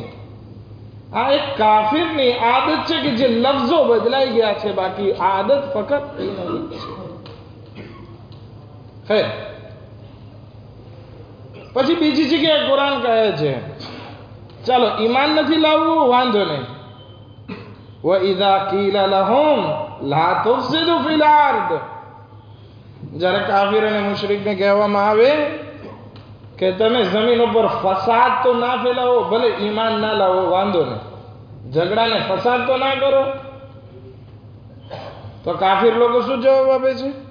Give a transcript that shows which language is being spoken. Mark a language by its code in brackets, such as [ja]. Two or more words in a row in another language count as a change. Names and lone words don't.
[gu] આ એક કાફિરની આદત છે કે જે લફ્ઝો બદલાઈ ગયા છે, બાકી આદત ફક્ત છે. પછી બીજી જગ્યાએ કુરાન કહે છે, ચાલો ઈમાન નથી લાવવું, વાંધો નહીં. [ar] وَإِذَا قِيلَ لَهُمْ لَا تُفْسِدُوا فِي الْأَرْضِ, [gu] જ્યારે કાફિર અને મુશરિકને કહેવામાં આવે કે તમે જમીન ઉપર ફસાદ તો ના ફેલાવો, ભલે ઈમાન ના લાવો વાંધો નહીં, ઝઘડાને ફસાદ તો ના કરો, તો કાફિર લોકો શું જવાબ આપે છે?